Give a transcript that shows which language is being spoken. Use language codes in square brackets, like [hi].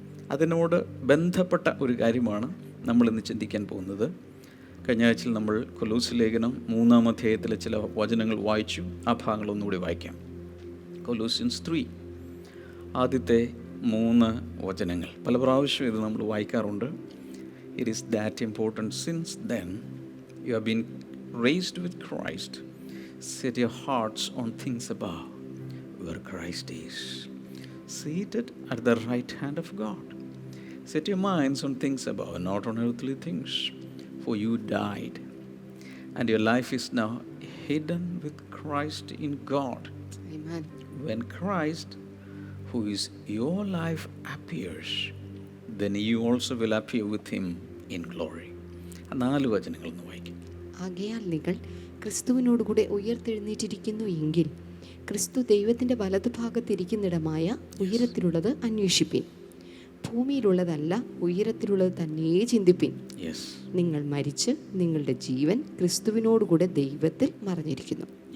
[ml] അതിനോട് ബന്ധപ്പെട്ട ഒരു കാര്യമാണ് നമ്മളിന്ന് ചിന്തിക്കാൻ പോകുന്നത്. കഴിഞ്ഞ ആഴ്ചയിൽ നമ്മൾ കൊലോസ് ലേഖനം 3-ാം അധ്യായത്തിലെ ചില വചനങ്ങൾ വായിച്ചു. ആ ഭാഗങ്ങളൊന്നുകൂടി വായിക്കാം. കൊലോസിയൻസ് 3 ആദ്യത്തെ 3 വചനങ്ങൾ. പല പ്രാവശ്യം ഇത് നമ്മൾ വായിക്കാറുണ്ട്. [en] It is that important. Since then you have been raised with Christ. Set your hearts on things above, where Christ is, seated at the right hand of God. Set your minds on things above, not on earthly things. For you died, and your life is now hidden with Christ in God. Amen. When Christ, who is your life, appears, then you also will appear with him in glory. [ml] 4 വചനങ്ങളൊന്ന് വായിക്കും. ആകയാൽ നിങ്ങൾ ക്രിസ്തുവിനോടുകൂടെ ഉയർത്തെഴുന്നേറ്റിരിക്കുന്നു എങ്കിൽ ക്രിസ്തു ദൈവത്തിൻ്റെ വലതുഭാഗത്തിരിക്കുന്നിടമായ ഉയരത്തിലുള്ളത് അന്വേഷിപ്പിൻ. ഭൂമിയിലുള്ളതല്ല, ഉയരത്തിലുള്ളത് തന്നെ ചിന്തിപ്പിൻ. നിങ്ങൾ മരിച്ച് നിങ്ങളുടെ ജീവൻ ക്രിസ്തുവിനോടുകൂടെ ദൈവത്തിൽ മറഞ്ഞിരിക്കുന്നു.